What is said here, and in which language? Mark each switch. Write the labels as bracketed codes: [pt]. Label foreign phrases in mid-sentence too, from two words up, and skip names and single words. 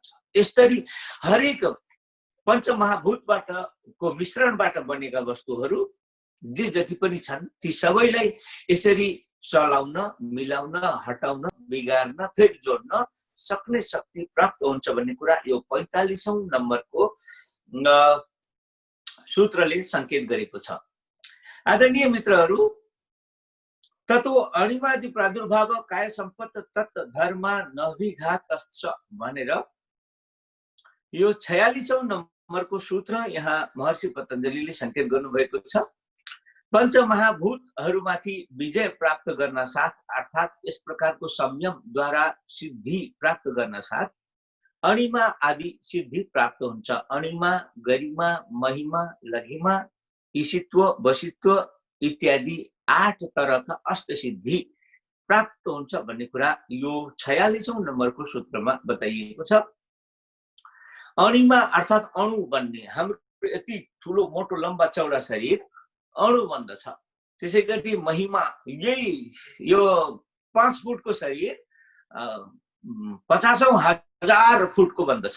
[ne] यसरी हरेक पञ्चमहाभूतबाट को मिश्रणबाट बनेका वस्तुहरू जे जति पनि छन् ती सबैलाई यसरी चलाउन, मिलाउन, हटाउन, बिगार्न, फेरि जोड्न सक्ने शक्ति प्राप्त हुन्छ भन्ने कुरा यो 45औं नम्बरको सूत्रले संकेत गरेको छ। आदरणीय मित्रहरू, [sa] ततो अणिमादि प्रादुर्भाव काय सम्पत्त तत् धर्म नभिघातश्च [ne] भनेर यो 46औं नम्बरको सूत्र यहाँ महर्षि पतञ्जलिले संकेत गर्नुभएको छ। पञ्चमहाभूतहरूमाथि विजय प्राप्त गर्न साथ अर्थात् यस प्रकारको संयमद्वारा सिद्धि प्राप्त गर्न साथ अणिमा आदि सिद्धि प्राप्त हुन्छ। अणिमा, गरिमा, महिमा, लघिमा, ईशित्व, वशित्व इत्यादि 8 तरहका अष्ट सिद्धि प्राप्त हुन्छ भन्ने कुरा यो 46औं नम्बरको सूत्रमा बताइएको छ। अणिमा अर्थात् अणु बन्ने, हाम्रो यति ठुलो मोटो लम्बा चौडा शरीर अणु बन्दछ। त्यसै गरी महिमा, यही यो 5 फुटको शरीर 50औं हजार फुटको बन्दछ।